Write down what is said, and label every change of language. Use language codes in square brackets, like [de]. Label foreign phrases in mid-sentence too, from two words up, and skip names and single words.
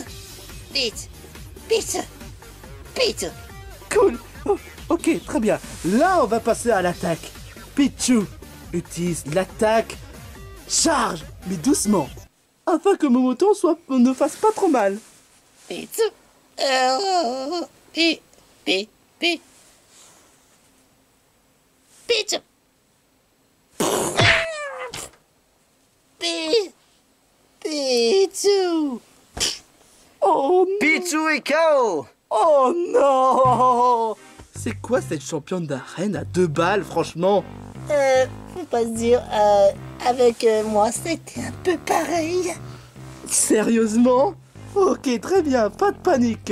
[fr] Pichu! Pichu! Pichu! Cool. Oh, ok, très bien. Là, on va passer à l'attaque. Pichu utilise l'attaque charge, mais doucement, afin que Momoton ne fasse pas trop mal. Pichu! Pichu! Pichu! Pichu! Oh non! Pichu et KO. Oh non! C'est quoi cette championne d'arène à 2 balles, franchement? Faut pas se dire, avec moi, c'était un peu pareil. Sérieusement? Ok, très bien, pas de panique.